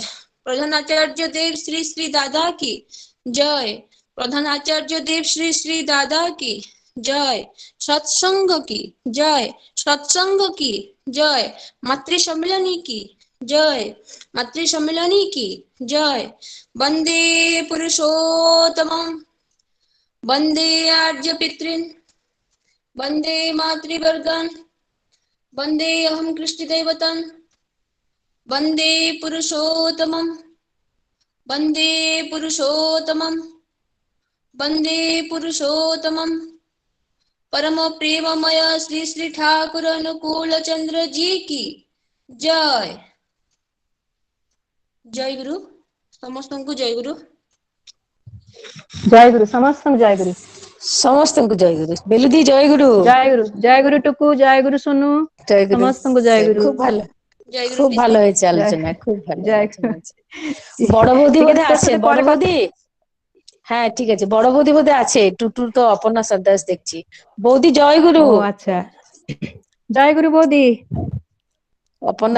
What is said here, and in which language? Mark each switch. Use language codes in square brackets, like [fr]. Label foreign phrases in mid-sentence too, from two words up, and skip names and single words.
[hi] प्रधानाचार्य देव श्री श्री दादा की जय। प्रधानाचार्य देव श्री श्री दादा की जय। सत्संग की जय। सत्संग की जय। मातृ सम्मेलनी की जय। मातृ सम्मेलनी की जय। [sa] वंदे पुरुषोत्तमं वंदे आर्य पितॄन् वंदे मातृवर्गान् वंदे अहं कृष्णदैवतं वंदे पुरुषोत्तमं वंदे पुरुषोत्तमं वंदे पुरुषोत्तमं। [hi] परम प्रेममय श्री श्री ठाकुर अनुकूल चंद्र जी की जय। जय गुरु समस्त को जय गुरु। जय गुरु समस्त जय गुरु। [or] ସମସ୍ତଙ୍କୁ ଜୟ ଗୁରୁ। ବେଲୁଦି ଜୟ ଗୁରୁ। ଜୟ ଗୁରୁ ଟୁକୁ ଜୟ ଗୁରୁ ସୁନୁ ଜୟ ଗୁରୁ। ସମସ୍ତଙ୍କୁ ଜୟ ଗୁରୁ। [bn] খুব ভালো [hi] जय गुरु [bn] খুব ভালো পিতা। হয়েছে আলোচনা, খুব ভালো জয় আলোচনা হয়েছে। বড় বৌদি ঠিক বোধে আছে তোর আছে, সাথে বড় পরে বৌদি হ্যাঁ ঠিক আছে, বড় বৌদি বোধে আছে, টুটুর তো অপর্ণা সর্দাস দেখছি। বৌদি জয় গুরু। ও আচ্ছা জয় গুরু বৌদি। অপর্ণা